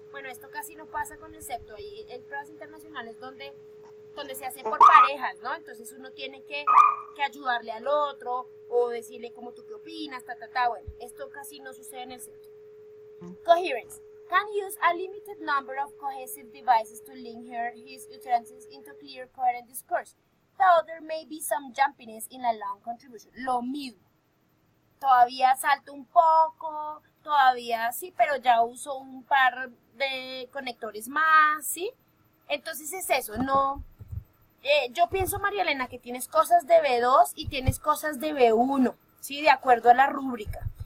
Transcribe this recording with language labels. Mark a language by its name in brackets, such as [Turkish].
[Spanish] Bueno, esto casi no pasa con el CEPTO. Hay pruebas internacionales donde se hace por parejas, ¿no? Entonces uno tiene que ayudarle al otro o decirle como tú qué opinas, Bueno, esto casi no sucede en el CEPTO. [English] Coherence. Can use a limited number of cohesive devices to link his utterances into clear, coherent discourse, though there may be some jumpiness in a long contribution. [Spanish] Lo mismo. Todavía salto un poco, todavía sí, pero ya uso un par de conectores más, ¿sí? Entonces es eso, no... yo pienso, María Elena, que tienes cosas de B2 y tienes cosas de B1, ¿sí? De acuerdo a la rúbrica.